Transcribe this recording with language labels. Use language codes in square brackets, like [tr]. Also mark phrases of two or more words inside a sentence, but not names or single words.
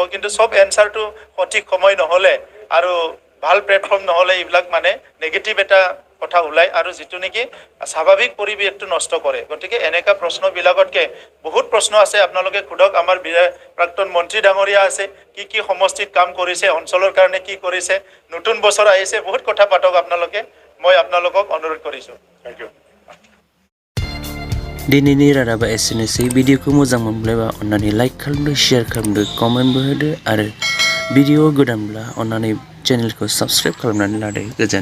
[as] কিন্তু সব এনচাৰটো সঠিক সময় নহ'লে আৰু ভাল প্লেটফৰ্ম নহ'লে এইবিলাক মানে নেগেটিভ এটা কথা ওলাই আৰু যেটো নেকি স্বাভাৱিক পৰিৱেশটো নষ্ট কৰে গতিকে এনেকা প্ৰশ্নবিলাকতকে বহুত প্ৰশ্ন আছে আপোনালোকে খুদক আমাৰ প্ৰাক্তন মন্ত্ৰী ডাঙৰীয়া আছে কি সমষ্টিত কাম কৰিছে অঞ্চলৰ কাৰণে কি কৰিছে নতুন বছৰ আহিছে বহুত কথা পাতক আপোনালোকে মই আপোনালোকক অনুৰোধ কৰিছো [en] thank you [brx] दिनैनि रादाबा एसेनोसै भिडिअखौ मोजां मोनब्लाबा अन्नानै लाइक खालामदो शेयार खालामदो कमेन्टबो होदो आरो भिडिअ गोदानब्ला अन्नानै चेनेलखौ साबस्क्राइब खालामनानै लादो गोजोन